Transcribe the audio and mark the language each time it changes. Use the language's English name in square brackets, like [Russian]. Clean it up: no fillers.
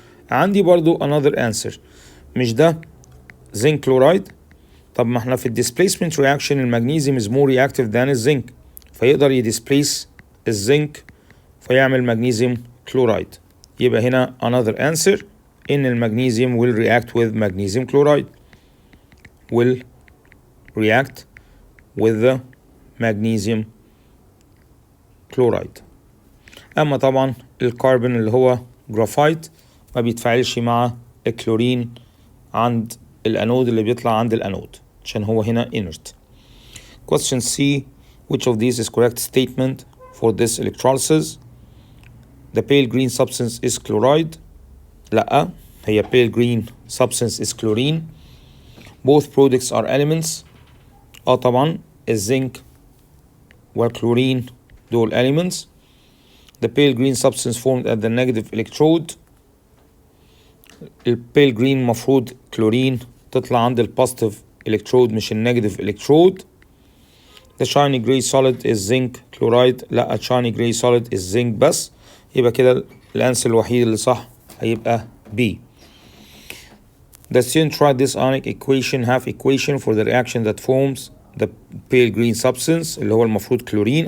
[Arabic] عندي برضو [English] another answer. [Arabic] مش ده zinc chloride؟ طب ما احنا في الديسبليسمنت reaction المغنيسيوم [English] is more reactive than [Arabic] الزنك، فيقدر يديسبليس الزنك فيعمل مغنيسيوم كلورايد. يبقى هنا [English] another answer ان المغنيسيوم will react with magnesium chloride. will react with the magnesium chloride. [Arabic] اما طبعا الكربون اللي هو جرافايت ما بيتفاعلش مع الكلورين عند الانود اللي بيطلع عند الانود عشان هو هنا inert. [English] Question C. Which of these is correct statement for this electrolysis? The pale green substance is chloride. [Arabic] لا، هي [English] pale green substance is chlorine. Both products are elements. [Arabic] طبعا الزنك والكلورين دول elements. [English] The pale green substance formed at the negative electrode. [Arabic] البيل جرين مفروض كلورين تطلع عند البوزيتيف electrode مش النيجاتيف electrode. [English] The shiny gray solid is zinc chloride. لا، shiny gray solid is zinc بس. [Arabic] يبقى كده الانسر الوحيد اللي صح هيبقى B. [English] The student tried this ionic equation half equation for the reaction that forms the pale green substance [Arabic] اللي هو المفروض كلورين.